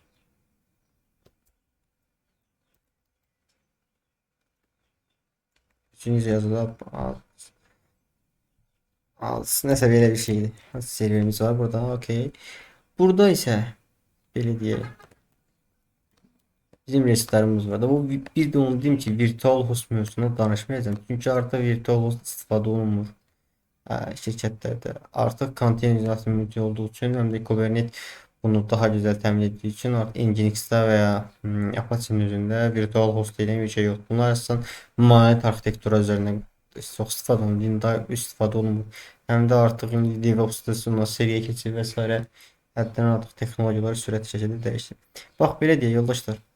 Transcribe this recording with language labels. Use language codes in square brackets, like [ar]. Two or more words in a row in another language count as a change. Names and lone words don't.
[az] Üçüncü yazıda nəsə belə bir şeydir. Serverimiz var burada. Okay. Burada isə belə deyək. Bizim resurslarımız var da bu bir de onu diyeyim ki virtual host mövzusuna danışmayacağım. Çünkü artık virtual host istifadə olunmur şirkətlərdə. Artıq konteyner mülki olduğu için hem de Kubernetes bunu daha güzel təmin etdiyi için artıq Nginx-də və ya Apache-nin üzərində virtual host deyilən bir şey yoxdur. Bunlar əsasən monolith arxitektura üzərindən çox istifadə olunur, daha istifadə olunmur. Həm də artıq indi DevOps-da sonra seriyə keçir və s. Həddən artıq texnologiyalar sürətli şəkildə dəyişir. Bax belə deyək yoldaşlar.